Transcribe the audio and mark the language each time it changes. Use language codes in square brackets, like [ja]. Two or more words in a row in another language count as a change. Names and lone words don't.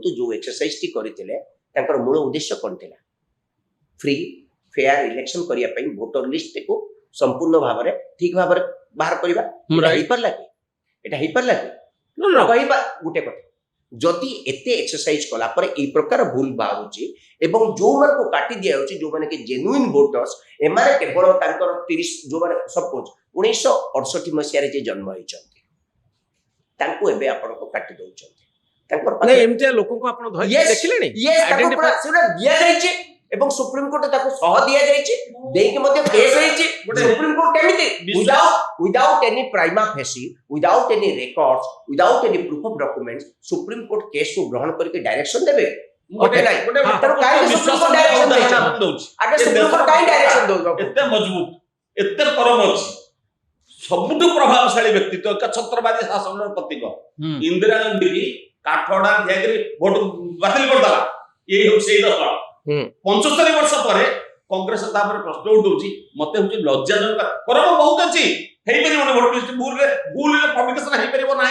[or] ଯୋଉ ଏକ୍ସରସାଇଜଟି କରିଥିଲେ ତାଙ୍କର ମୂଳ ଉଦ୍ଦେଶ୍ୟ କଣ ଥିଲା [en] free fair election [or] କରିବା ପାଇଁ ଭୋଟର ଲିଷ୍ଟକୁ ସମ୍ପୂର୍ଣ୍ଣ ଭାବରେ ଠିକ ଭାବରେ ବାହାର କରିବା ହେଇପାରିଲା କି এটা ହେଇପାରିଲା କି କହିବା ଗୋଟେ କଥା ଯଦି ଏତେ ଏକ୍ସରସାଇଜ କଲା ପରେ ଏଇ ପ୍ରକାର ଭୁଲ ବାହାରୁଛି ଏବଂ ଯୋଉମାନଙ୍କୁ କାଟି ଦିଆଯାଉଛି ଯୋଉମାନେ କି [en] genuine voters [or] ଏମାନେ କେବଳ ତାଙ୍କର 30 ଯୋଉମାନେ ସପୋଜ 1968 ମସିହାରେ ଯେ ଜନ୍ମ ହେଇଛନ୍ତି ତାଙ୍କୁ ଏବେ ଆପଣଙ୍କୁ କାଟି ଦଉଛନ୍ତି ତାଙ୍କର ନାଇଁ ପାଖରେ ଏମିତିଆ ଲୋକଙ୍କୁ ଆପଣ ଧରି Yes, ଦେଖିଲେଣି yes, ତାକୁ Identify- [en] ପୁରା ସେଟା ଦିଆଯାଇଛି ଏବଂ ସୁପ୍ରିମକୋର୍ଟ ତାକୁ ସହ ଦିଆଯାଇଛି ଦେଇକି ମଧ୍ୟ କେସ୍ ହେଇଛି ସୁପ୍ରିମକୋର୍ଟ କେମିତି without any prima facie without any records without any proof of documents ସୁପ୍ରିମକୋର୍ଟ କେସ୍ କୁ ଗ୍ରହଣ କରିକି ଡାଇରେକ୍ସନ ଦେବେ [or] ଗୋଟେ ନାଇଁ। ଗୋଟେ ତେଣୁ କାହିଁକି ସୁପ୍ରିମକୋର୍ଟ ଡାଇରେକ୍ସନ ଦେଇଛି ଉଦାହରଣ ଦଉଛି ଆଗେ ସୁପ୍ରିମକୋର୍ଟ କାହିଁକି ଡାଇରେକ୍ସନ ଦଉଛନ୍ତି ଏତେ ମଜବୁତ ଏତେ ପରମ ଅଛି ସବୁଠୁ ପ୍ରଭାବଶାଳୀ ବ୍ୟକ୍ତିତ୍ୱ ଏକଛତ୍ରବାଦୀ ଶାସନର ପ୍ରତୀକ ଇନ୍ଦିରା ଗାନ୍ଧୀ କି କାଠଗଡା ଯାଇକରି ଭୋଟ ବାତିଲ କରିଦେଲା ଇଏ ହେଉଛି ସେଇ ଦଳ 75 ବର୍ଷ ପରେ କଂଗ୍ରେସ ତାପରେ ପ୍ରଶ୍ନ ଉଠଉଛି ମତେ ହଉଛି ଲଜ୍ଜାଜନକ ପରମ ବହୁତ ଅଛି ହେଇପାରିବନି [en] vote list [or] ଭୁଲରେ ପବ୍ଲିକେସନ ହେଇପାରିବ ନାହିଁ